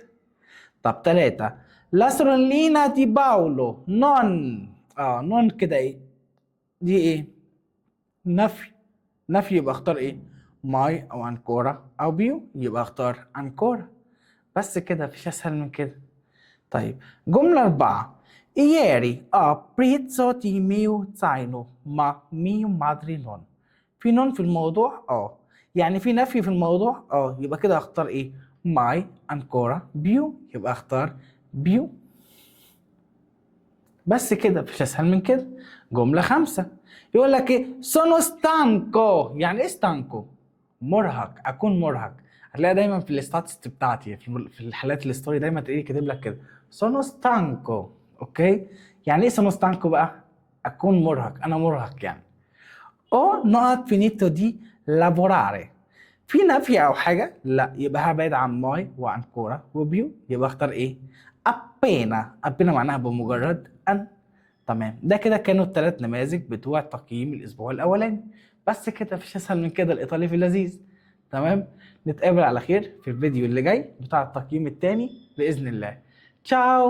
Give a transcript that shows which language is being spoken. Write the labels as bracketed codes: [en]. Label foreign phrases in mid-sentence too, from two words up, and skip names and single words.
[it] طب 3، la sorellina di Paolo non. [ar] نون كده ايه؟ دي ايه؟ نفي. نفي، يبقى اختار ايه؟ ماي او انكورا او بيو، يبقى اختار انكورا. بس كده، مفيش اسهل من كده. طيب جملة 4، [it] ieri ho preso il mio zaino ma mio madre non. [ar] في نون في الموضوع؟ يعني في نفي في الموضوع؟ يبقى كده اختار ايه؟ ماي انكورا بيو، يبقى اختار بيو. بس كده، مفيش اسهل من كده. جملة 5، يقول لك ايه؟ [it] sono stanco. [ar] يعني ايه stanco؟ مرهق، اكون مرهق. هتلاقي دايما في الستاتس بتاعتي في الحالات الستوري دايما تلاقيه كاتب لك كده [it] sono stanco. [ar] اوكي، يعني ايه [it] sono stanco [ar] بقى؟ اكون مرهق، انا مرهق يعني. [it] ho not finito di lavorare, [ar] في نفي او حاجه لا يبقى هبعد عن ماي وعن كوره وبيو، يبقى اختار ايه؟ appena معناها بمجرد ان. تمام، ده كده كانوا الثلاث نماذج بتوع تقييم الاسبوع الاولاني. بس كده مفيش اسهل من كده، الايطالي في اللذيذ. تمام، نتقابل على خير في الفيديو اللي جاي بتاع التقييم الثاني باذن الله.